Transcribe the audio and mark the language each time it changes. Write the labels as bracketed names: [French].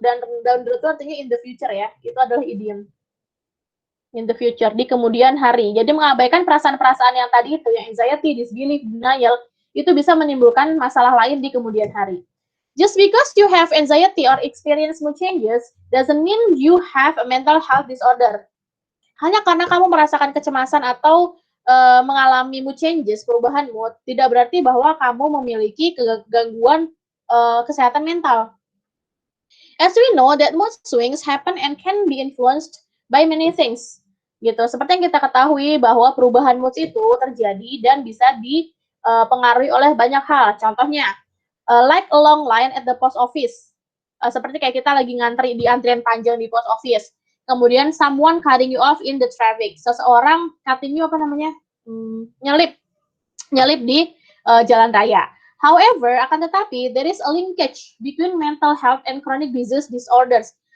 [Indonesian] Dan [English] down the road [Indonesian] itu artinya [English] in the future [Indonesian] ya. Itu adalah idiom. In the future, di kemudian hari. Jadi mengabaikan perasaan-perasaan yang tadi itu, yang anxiety, disbelief, denial, itu bisa menimbulkan masalah lain di kemudian hari. [English] Just because you have anxiety or experience mood changes doesn't mean you have a mental health disorder. [Indonesian] Hanya karena kamu merasakan kecemasan atau mengalami [English] mood changes, [Indonesian] perubahan mood, tidak berarti bahwa kamu memiliki gangguan kesehatan mental. [English] As we know that mood swings happen and can be influenced by many things. [Indonesian] Gitu. Seperti yang kita ketahui bahwa perubahan mood itu terjadi dan bisa dipengaruhi oleh banyak hal. Contohnya, [English] like a long line at the post office. [Indonesian] Seperti kayak kita lagi ngantri di antrian panjang di post office. Kemudian [English] someone cutting you off in the traffic. [Indonesian] Seseorang [English] cutting you [Indonesian] nyelip di jalan raya. [English] However, [Indonesian] akan tetapi [English] there is a linkage between mental health and chronic disease disorders.